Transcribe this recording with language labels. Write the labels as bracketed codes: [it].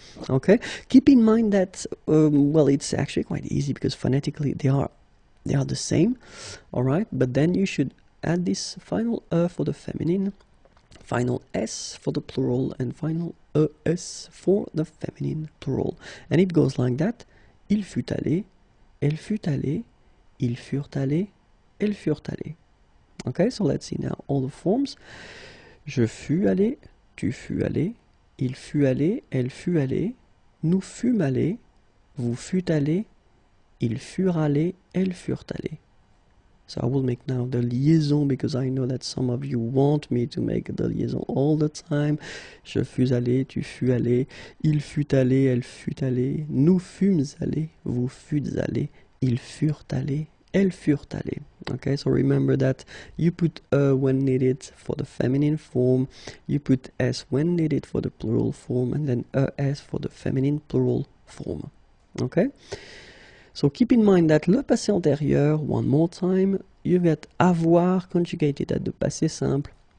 [en] Okay, keep in mind that, well, it's actually quite easy because phonetically they are the same, all right, but then you should add this final e for the feminine, final s for the plural, and final es for the feminine plural. And it goes like that: [fr] il fut allé, elle fut allée, ils furent allés, elles furent allées. [en] Okay, so let's see now all the forms. [fr] Je fus allé, tu fus allé, il fut allé, elle fut allée, nous fûmes allés, vous fûtes allés, ils furent allés, elles furent allées. [en] So I will make now the liaison because I know that some of you want me to make the liaison all the time. [fr] Je fus allé, tu fus allé, il fut allé, elle fut allée, nous fûmes allés, vous fûtes allés, ils furent allés, elles furent allées. [en] Okay, so remember that you put when needed for the feminine form, you put s when needed for the plural form, and then es for the feminine plural form. Okay? So keep in mind that le passé antérieur, one more time, you get avoir conjugated at the passé simple.